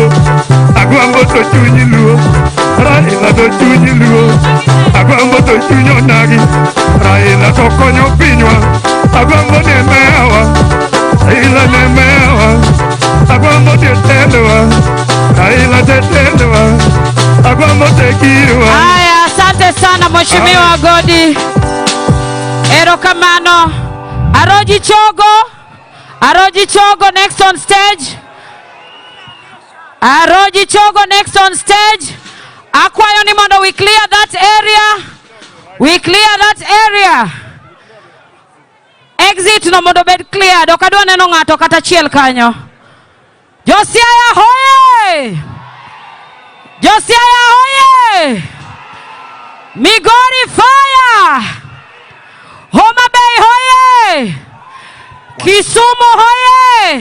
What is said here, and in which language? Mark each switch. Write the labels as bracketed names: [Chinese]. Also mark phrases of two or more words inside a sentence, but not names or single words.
[Luo (Kenya and Tanzania)] Agwambo to chunyi luo, Raila to chunyi luo. Agwambo to chunyo nagi, Raila to konyo pinywa. Agwambo ne mewa, Raila ne mewa. Agwambo te tendewa, Raila te tendewa. Agwambo te kirwa. [Swahili] Haya, asante sana Mheshimiwa Godi. [Luo (Kenya and Tanzania)] Erokamano. [English] Aroji Chogo next on stage. Aroji Chogo next on stage. [Luo (Kenya and Tanzania)] Akwayo ni mondo [English] we clear that area. [Luo (Kenya and Tanzania)] Exit no mondo bed clear. Dokadwa neno ngato kata chiel kanyo. Siaya hoye! Siaya hoye! Migori fire! Homa Bay hoye! Kisumu hoye!